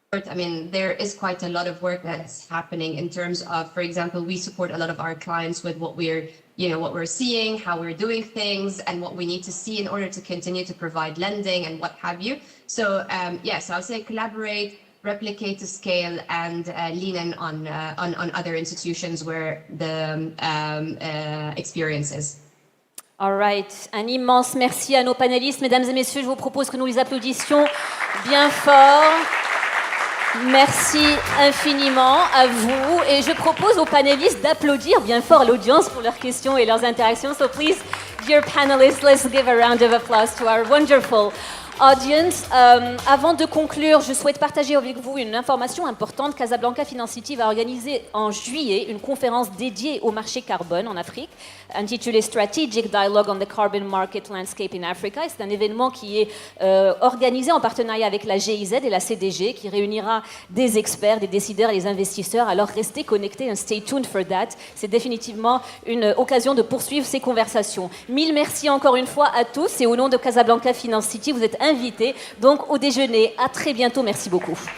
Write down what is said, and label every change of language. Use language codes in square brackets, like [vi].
[en] I mean, there is quite a lot of work that's happening in terms of, for example, we support a lot of our clients with what we're seeing, how we're doing things, and what we need to see in order to continue to provide lending and what have you. So, so I would say collaborate, replicate to scale, and lean in on other institutions where the experience is. All right. [fr] Un immense merci à nos panélistes. Mesdames et messieurs, je vous propose que nous les applaudissions bien fort. Merci infiniment à vous. Et je propose aux panélistes d'applaudir bien fort l'audience pour leurs questions et leurs interactions. [en] So please, dear panelists, let's give a round of applause to our wonderful audience. [fr] Avant de conclure, je souhaite partager avec vous une information importante. Casablanca Finance City va organiser en juillet une conférence dédiée au marché carbone en Afrique, intitulée Strategic Dialogue on the Carbon Market Landscape in Africa. C'est un événement qui est organisé en partenariat avec la GIZ et la CDG, qui réunira des experts, des décideurs et des investisseurs. [en] Alors restez connectés and stay tuned for that. [fr] C'est définitivement une occasion de poursuivre ces conversations. Mille merci encore une fois à tous et au nom de Casablanca Finance City, vous êtes invités donc au déjeuner. À très bientôt. Merci beaucoup.